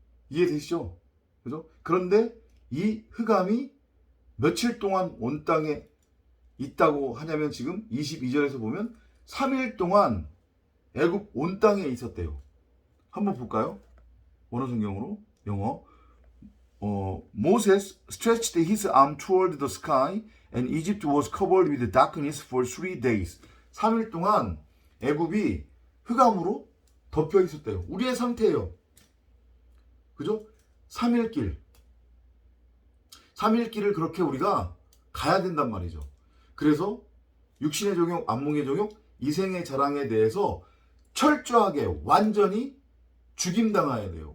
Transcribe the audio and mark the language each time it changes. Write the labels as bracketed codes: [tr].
[ko] 이해되시죠? 그죠? 그런데 이 흑암이 며칠 동안 온 땅에 있다고 하냐면 지금 22절에서 보면 3일 동안 애굽 온 땅에 있었대요. 한번 볼까요? 원어 성경으로 영어. [en] Moses stretched his arm toward the sky and Egypt was covered with darkness for 3 days. [ko] 3일 동안 애굽이 흑암으로 덮여 있었대요. 우리의 상태예요. 그죠? 3일 길을 그렇게 우리가 가야 된단 말이죠. 그래서 육신의 종욕, 안목의 종욕, 이생의 자랑에 대해서 철저하게 완전히 죽임당해야 돼요.